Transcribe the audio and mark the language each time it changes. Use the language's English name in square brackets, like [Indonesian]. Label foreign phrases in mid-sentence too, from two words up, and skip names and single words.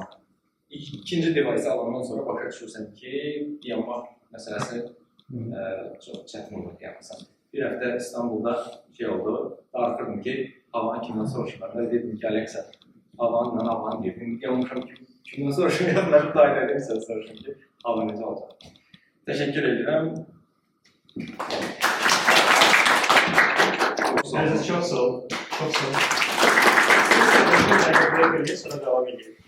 [Azerbaijani] İkinci device alandan sonra başa düşürsən ki, dayanmaq məsələsi çox çətin olur dayanmasan. Bir həftə İstanbulda oldu, darıxırdım ki, havanı kimdən soruşmadım. Dedim ki, Alexa, havanı dedim. Yanmışam ki, kimdən soruşmayam, nəbi dayı dedim, sən soruşum ki, hava necə olacaq. Təşəkkür edirəm. [Turkish] Çok sağ ol. Çok sağ ol. Sonra devam edelim.